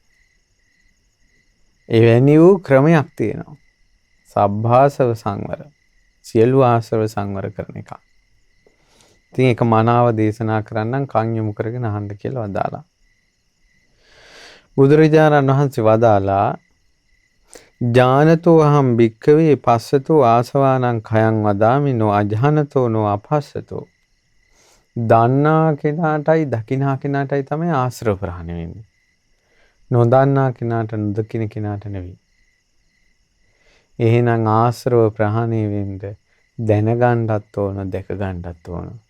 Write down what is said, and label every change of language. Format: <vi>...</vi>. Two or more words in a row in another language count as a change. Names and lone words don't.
<si>එවැනි වූ ක්‍රමයක් තියෙනවා.</si> <pi>සබ්භාසව සංවර.</pi> <si>සියලු ආශ්‍රව සංවර කරන එක. ඉතින් ඒක මනාව දේශනා කරන්නම් කන් යොමු කරගෙන අහන්න කියලා වදාලා. බුදුරජාණන් වහන්සේ වදාලා</si> <pi>ඥානතෝ අහම් භික්ඛවේ පස්සතෝ ආසවානං khයං වදාමි නෝ අජහනතෝ නෝ අපස්සතෝ.</pi> <si>දන්නා කෙනාටයි දකිනා කෙනාටයි තමයි ආශ්‍රව ප්‍රහාණය වෙන්නේ. නොදන්නා කෙනාට නොදකින කෙනාට නෙවෙයි. එහෙනම් ආශ්‍රව ප්‍රහාණය වෙන්න දැනගන්නත් ඕන, දැක ගන්නත් ඕන.</si>